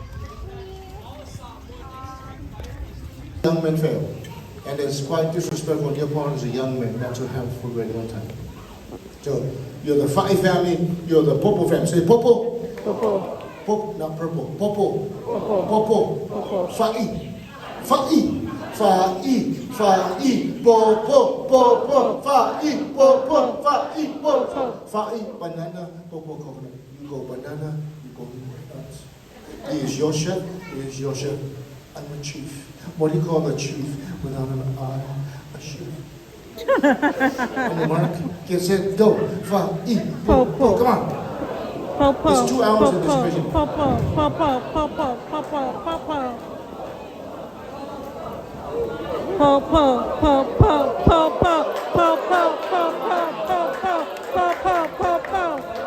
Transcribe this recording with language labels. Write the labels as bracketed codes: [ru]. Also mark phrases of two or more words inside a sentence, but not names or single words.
[en] Young men fail. And it's quite disrespectful on your part as a young man not to have food ready on time. So you're the Fa'i family, you're the Popo family. Say Popo. Popo. Popo, not purple. Popo. Popo. Popo. Popo. [sm] Fa'i. Fa'i. Fa'i. Fa'i. Popo. Popo. Fa'i. Popo. Fa'i. Popo. Fa'i. Banana. Popo coconut. [en] You go banana, you go nuts. He is your chef, he is your chef. I'm a chief. What do you call a chief without an eye? A chef. On the mark, get set, go. Fa'i. Popo. Come on. Popo. It's 2 hours in this vision. [sm] Popo. Popo. Popo. Popo. Popo. Popo. Popo. Popo. Popo. Popo. Popo. Popo.